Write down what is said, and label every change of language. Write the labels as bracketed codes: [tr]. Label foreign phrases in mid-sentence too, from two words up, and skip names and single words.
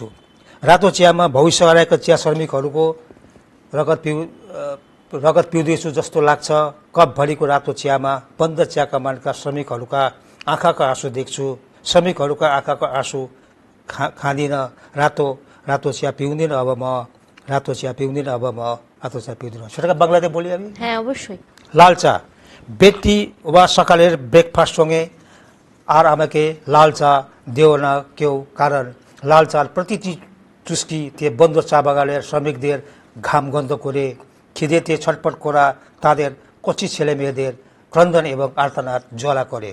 [ne] रातो चियामा भविष्य हराएका चिया श्रमिकहरूको रगत पिउँदैछु जस्तो लाग्छ। कपभरिको रातो चियामा बन्द चिया कमानका श्रमिकहरूका आँखाका आँसु देख्छु। श्रमिकहरूका आँखाको आँसु खाँदिन। रातो चिया पिउँदिन अब म, रातो चिया पिउँदिन अब म, [bn] রাতো চা পিয়ে দিলাম। সেটাকে বাংলাতে বলি আমি। হ্যাঁ অবশ্যই। লাল চা, ব্যক্তি বা সকালের ব্রেকফাস্ট সঙ্গে আর আমাকে লাল চা দেও না কেউ, কারণ লাল চার প্রতিটি চুস্কিতে বন্ধ চা বাগানের শ্রমিকদের ঘাম গন্ধ করে, খিদেতে ছটপট করা তাদের কচি ছেলে মেয়েদের ক্রন্দন এবং আর্তনাদ জ্বালা করে।